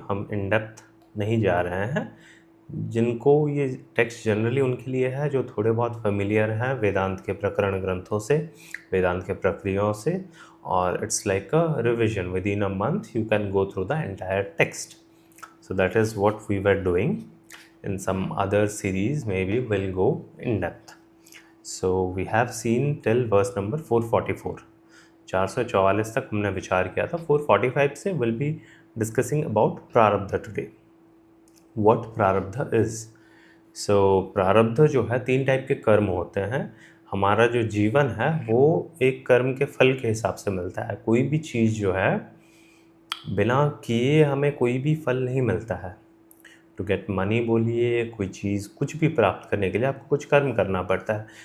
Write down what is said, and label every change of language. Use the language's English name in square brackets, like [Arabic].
[Hindi] हम [English] in depth [Hindi] नहीं जा रहे हैं. जिनको ये टेक्स्ट जनरली उनके लिए है जो थोड़े बहुत फेमिलियर हैं वेदांत के प्रकरण ग्रंथों से, वेदांत के प्रक्रियाओं से, और [English] It's like a revision. Within a month you can go through the entire text. So that is what we were doing. In some other series maybe we'll go in depth. So we have seen till verse number 444. [Hindi] 444 तक हमने विचार किया था. [English] 445 से we'll be discussing about prarabdha today. What prarabdha is? [Hindi] So प्रारब्ध जो है 3 टाइप के कर्म होते हैं. हमारा जो जीवन है वो एक कर्म के फल के हिसाब से मिलता है. कोई भी चीज़ जो है बिना किए हमें कोई भी फल नहीं मिलता है. [English] to get money [Hindi] बोलिए, कोई चीज़ कुछ भी प्राप्त करने के लिए आपको कुछ कर्म करना पड़ता है.